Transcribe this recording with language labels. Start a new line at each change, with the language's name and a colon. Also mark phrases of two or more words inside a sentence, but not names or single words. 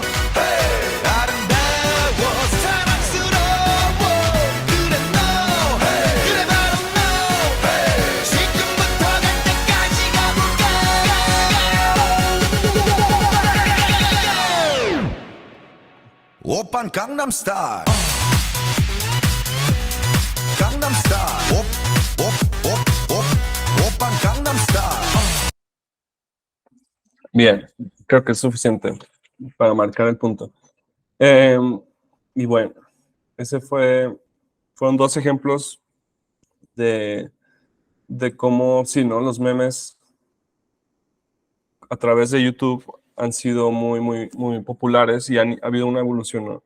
Korean: 아름다워 사랑스러워 그래 너 그래 바로 너 지금부터 갈 때까지 가볼까 오빤 강남스타일 강남스타일 오빤 강남스타일
Spanish: Bien, creo que es suficiente para marcar el punto. Y bueno, fueron 2 ejemplos de cómo, sí, ¿no? Los memes a través de YouTube han sido muy, muy, muy populares y ha habido una evolución, ¿no?